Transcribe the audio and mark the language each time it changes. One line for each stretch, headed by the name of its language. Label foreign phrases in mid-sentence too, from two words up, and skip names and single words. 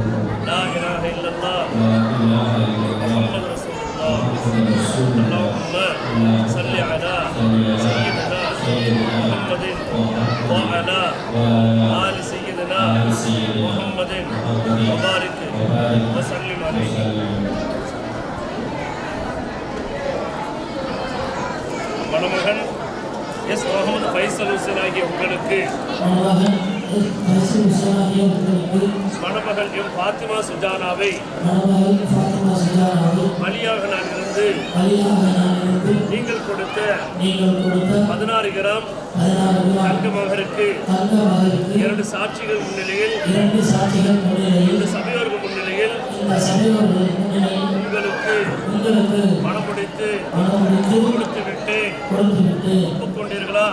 Arabic: لا إله إلا الله محمد رسول الله. اللهم صل على سيدنا محمد وعلى آل سيدنا محمد وبارك وسلم عليه.
Tamil: மணமகன் எஸ் முகமது ஃபைசல் ஹுசைன் ஆகிய உங்களுக்கு மணமகள் எம் ஃபாத்திமா சுஜானாவை பலியாக நான் இருந்து நீங்கள் கொடுத்த 16 கிராம் தங்க மகருக்கு 2 சாட்சிகள் முன்னிலையில் இந்த சபையோர்கள் முன்னிலையில் உங்களுக்கு பணம் முடித்து கொடுத்து விட்டு ஒப்புக்கொண்டீர்களா?